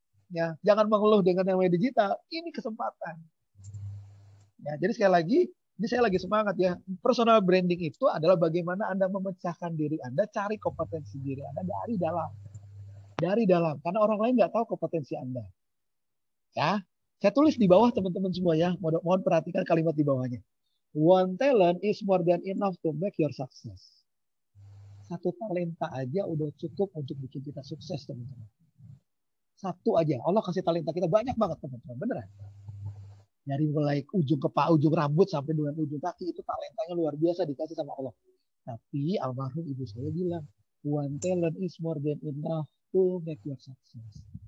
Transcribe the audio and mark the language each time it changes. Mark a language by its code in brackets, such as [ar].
[id] Ya, jangan mengeluh dengan yang digital. Ini kesempatan. Ya, jadi sekali lagi, ini saya lagi semangat ya. Personal branding itu adalah bagaimana Anda memecahkan diri Anda, cari kompetensi diri Anda dari dalam. Dari dalam, karena orang lain nggak tahu kompetensi Anda. Ya, saya tulis di bawah teman-teman semua ya. Mohon perhatikan kalimat di bawahnya. [en] One talent is more than enough to make your success. [id] Satu talenta aja udah cukup untuk bikin kita sukses, teman-teman. Satu aja. Allah kasih talenta kita banyak banget, teman-teman. Beneran. Dari mulai ujung rambut sampai dengan ujung kaki itu talentanya luar biasa dikasih sama Allah. Tapi almarhum ibu saya bilang, [en] one talent is more than enough to make your success.